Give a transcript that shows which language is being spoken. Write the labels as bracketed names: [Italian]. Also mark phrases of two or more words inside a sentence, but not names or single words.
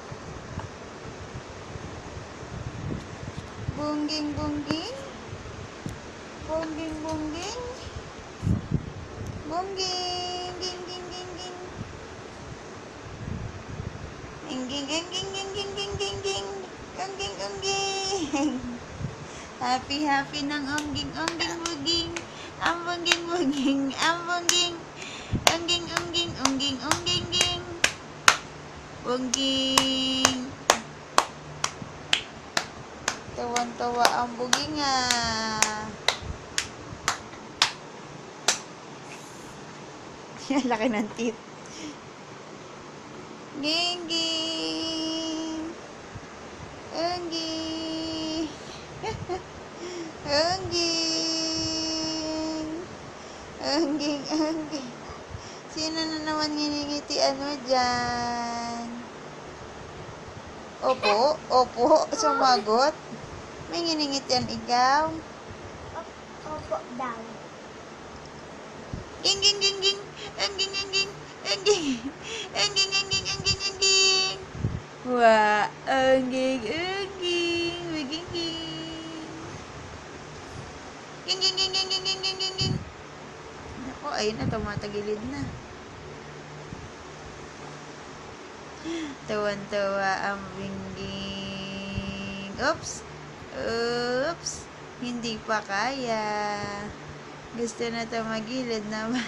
[Filipino] Bungging, bungging. Bungging, bungging. Bungging, ging, ging, ging, ging. Ungging, ungging, ungging, ging, ging, ging. Ungging, ungging. Happy, happy ng ungging, ungging, bungging. Ang bungging, bungging, ang bungging. Ungging, ungging, ungging, ungging, ging. Bungging. Tawan-tawa ang buging ah. Laki ng teeth. Ging, ging. Ungging. Ungging. Ungging, ungging. Sino na naman nginingitian mo dyan? Opo, opo, sumagot. May nginingitian ikaw? Opo daw. Ging, ging, ging, ging. Ungging, ungging. Ungging. Ungging, ungging, ungging, ungging. Wah, ungging, ungging. Wiging, ging. Ging, ging, ging, ging, ging, ging, ging, ging, ging. Naku, ayun na, tumatagilid na. Tawan-tawa ang bingging. Oops. Oops. Hindi pa kaya. Gusto na tumagilid naman.